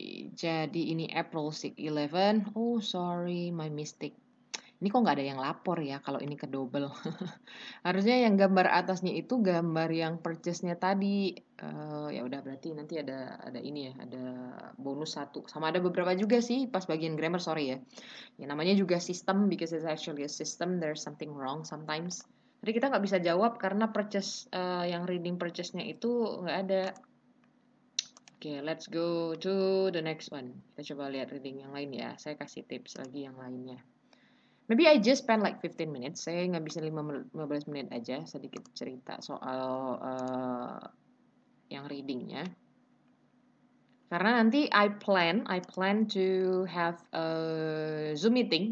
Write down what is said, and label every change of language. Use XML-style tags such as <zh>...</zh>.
<id>Jadi ini</id> <en>April 11. Oh, sorry, my mistake.</en> <id>Ini kok nggak ada yang lapor ya kalau ini ke double. Harusnya yang gambar atasnya itu gambar yang purchase-nya tadi. Ya udah berarti nanti ada ini ya, ada bonus 1. Sama ada beberapa juga sih pas bagian grammar, sorry ya. Ya namanya juga</id> <en>system because it's actually a system, there's something wrong sometimes.</en> <id>Jadi kita nggak bisa jawab karena purchase yang reading purchase-nya itu nggak ada.</id> <en>Let's go to the next one.</en> <id>Kita coba lihat reading yang lain ya. Saya kasih tips lagi yang lainnya.</id> <en>Maybe I just spend like 15 minutes.</en> <id>Saya ngabisin 15 menit aja sedikit cerita soal yang readingnya. Karena nanti</id> <en>I plan to have a Zoom meeting.</en>